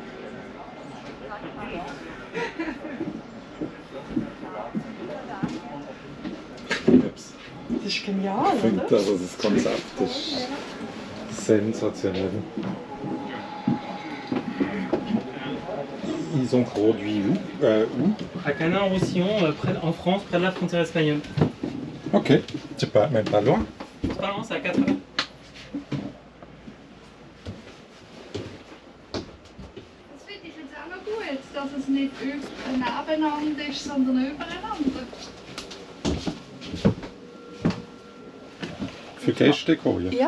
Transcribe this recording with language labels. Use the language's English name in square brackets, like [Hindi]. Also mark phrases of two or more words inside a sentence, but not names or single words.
[German] Ups. Das ist genial, Ich finde oder? also das Konzept ist sensationell. [French] Ils ont produit où À Canin-Roussillon, en France, près de la frontière espagnole. Ok, c'est pas, même pas loin. C'est pas loin, c'est à 4 heures. [German] Das finde ich jetzt auch noch gut, dass es nicht nebeneinander ist, sondern übereinander. Für Gäste kommen. Ja.